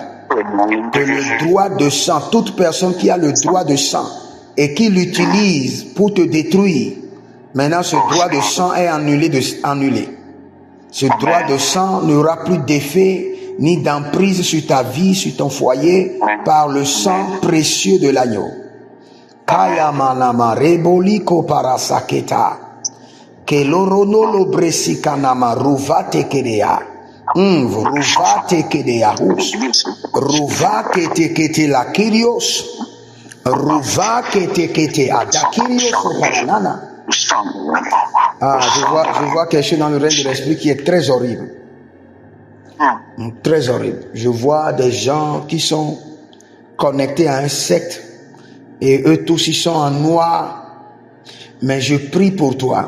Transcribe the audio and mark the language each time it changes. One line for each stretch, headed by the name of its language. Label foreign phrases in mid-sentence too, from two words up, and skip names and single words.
French: Que le droit de sang, toute personne qui a le droit de sang et qui l'utilise pour te détruire, maintenant ce droit de sang est annulé. Ce droit de sang n'aura plus d'effet ni d'emprise sur ta vie, sur ton foyer, par le sang précieux de l'agneau. Kaya manama reboliko parasaketa. Kelorono lo bresikanama ruvate kedea. Ruvate kedea hus. Ruvake tekete la kirios. Ruvake tekete adakirios opanana. Ah, je vois quelque chose dans le règne de l'esprit qui est très horrible. Très horrible. Je vois des gens qui sont connectés à un secte et eux tous ils sont en noir. Mais je prie pour toi.